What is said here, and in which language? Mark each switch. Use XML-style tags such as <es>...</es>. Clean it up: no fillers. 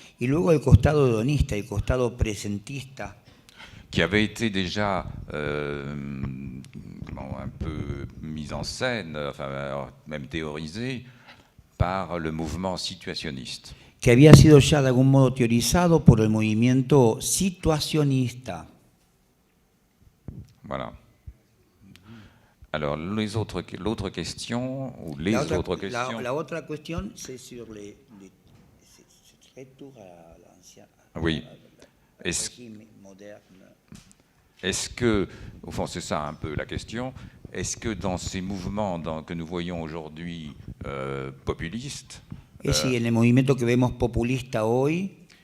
<es>Y luego el costado hedonista, el costado presentista.</es> <fr>Qui avait été déjà un peu mis en scène, enfin, même théorisé, par le mouvement situationniste.</fr> <es>Que había sido ya de algún modo teorizado por el movimiento situacionista.</es> <fr>Voilà. Alors, l'autre question, ou les autres questions...</fr> <es>La otra cuestión</es> <fr>c'est sur les retour à l'ancien Oui. régime moderne. Est-ce que, au fond, c'est ça un peu la question, est-ce que dans ces mouvements que nous voyons aujourd'hui populistes,</fr> <es>Es si en el movimiento que vemos populista hoy,</es>